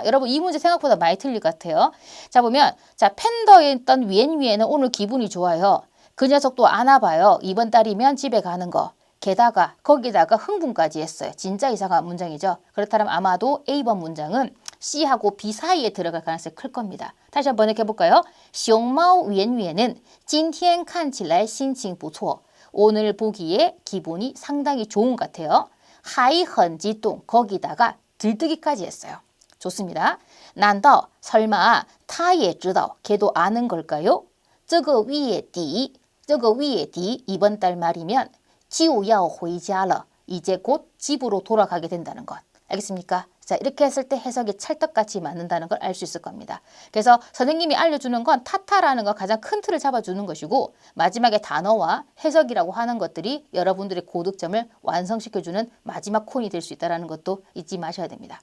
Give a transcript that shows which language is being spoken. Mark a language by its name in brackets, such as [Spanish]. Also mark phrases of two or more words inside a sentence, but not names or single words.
[Korean] 여러분 이 문제 생각보다 많이 틀릴 것 같아요. 자 보면 자 팬더에 있던 위엔위에는 오늘 기분이 좋아요. 그 녀석도 안 와봐요. 이번 달이면 집에 가는 거. 게다가 거기다가 흥분까지 했어요. 진짜 이상한 문장이죠. 그렇다면 아마도 A번 문장은 C하고 B 사이에 들어갈 가능성이 클 겁니다. 다시 한번 번역해볼까요? [Chinese] 熊猫 위엔위에는 今天看起来心情不错. [Korean] 오늘 보기에 기분이 상당히 좋은 것 같아요. [Chinese] 还很激动 [Korean] 거기다가 들뜨기까지 했어요. 좋습니다. 난더 설마 [Chinese] 他也知道 [Korean] 걔도 아는 걸까요? [Chinese] 这个月底 [Korean] 이번 달 말이면 [Chinese] 就要回家了 [Korean] 이제 곧 집으로 돌아가게 된다는 것. 알겠습니까? 자, 이렇게 했을 때 해석이 찰떡같이 맞는다는 걸 알 수 있을 겁니다. 그래서 선생님이 알려주는 건 타타라는 거 가장 큰 틀을 잡아주는 것이고 마지막에 단어와 해석이라고 하는 것들이 여러분들의 고득점을 완성시켜주는 마지막 콘이 될 수 있다는 것도 잊지 마셔야 됩니다.